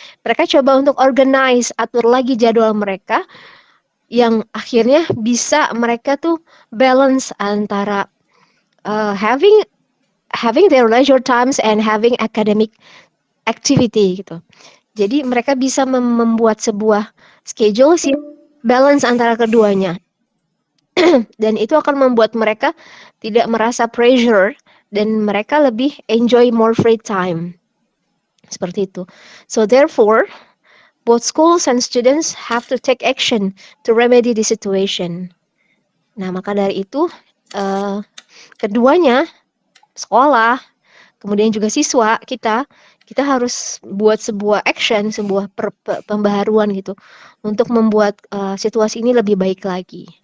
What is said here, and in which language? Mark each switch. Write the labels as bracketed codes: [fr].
[id] Mereka coba untuk organize, atur lagi jadwal mereka yang akhirnya bisa mereka tuh balance antara [en] having their leisure times and having academic activity [id] gitu. Jadi mereka bisa membuat sebuah schedule sih balance antara keduanya. Dan itu akan membuat mereka tidak merasa pressure dan mereka lebih [en] enjoy more free time. [id] Seperti itu. [en] So therefore, both schools and students have to take action to remedy the situation. [id] Nah, maka dari itu keduanya, sekolah, kemudian juga siswa kita harus buat sebuah action, sebuah pembaharuan gitu untuk membuat situasi ini lebih baik lagi.